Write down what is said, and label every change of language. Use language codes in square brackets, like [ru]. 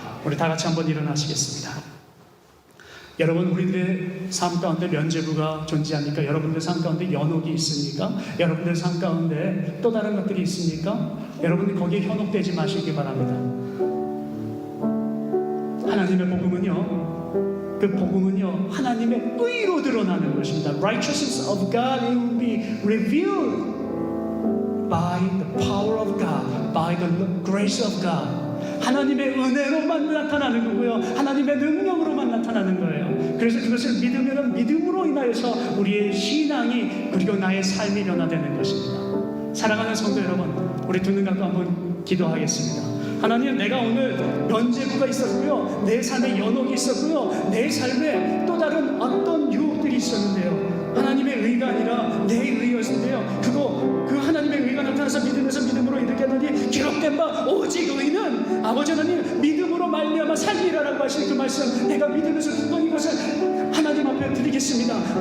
[ko] 우리 다 같이 한번 일어나시겠습니다. 여러분, 우리들의 삶 가운데 면죄부가 존재합니까? 여러분들 삶 가운데 연옥이 있습니까? 여러분들 삶 가운데 또 다른 것들이 있습니까? 여러분들 거기에 현혹되지 마시기 바랍니다. 하나님의 복음은요, 그 복음은요, 하나님의 의로 드러나는 것입니다. [en] Righteousness of God will be revealed by the power of God, by the grace of God. [ko] 하나님의 은혜로만 나타나는 거고요, 하나님의 능력으로만 나타나는 거예요. 그래서 그것을 믿으면 믿음으로 인하여서 우리의 신앙이, 그리고 나의 삶이 변화되는 것입니다. 사랑하는 성도 여러분, 우리 두 눈 감고 한번 기도하겠습니다. 하나님, 내가 오늘 면죄부가 있었고요, 내 삶에 연옥이 있었고요, 내 삶에 또 다른 어떤 유혹들이 있었는데요, 하나님의 의가 아니라 내 의였는데요, 그 하나님의 의가 나타나서 믿음에서 믿음으로 이르게 하더니 기록된 바 오직 의는 아버지 하나님 믿음으로 말미암아 살리라라고 하신 그 말씀, 내가 믿음에서 듣던 이것을 하나님 앞에 드리겠습니다.